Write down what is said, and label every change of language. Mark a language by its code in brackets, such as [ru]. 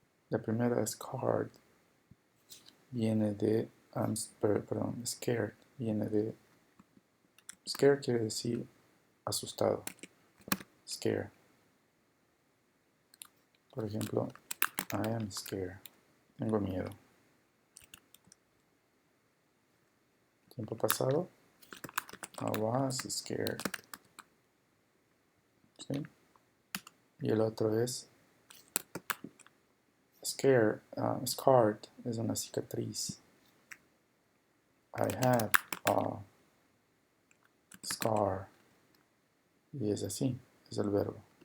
[es] La primera, scared, viene de, scared, viene de, scared quiere decir asustado, scare. Por ejemplo, [en] I am scared, [es] tengo miedo. Tiempo pasado, [en] I was scared. [es] ¿Sí? Y el otro es scarred, es una cicatriz. [en] I have a scar. [es] Y es así, es el verbo.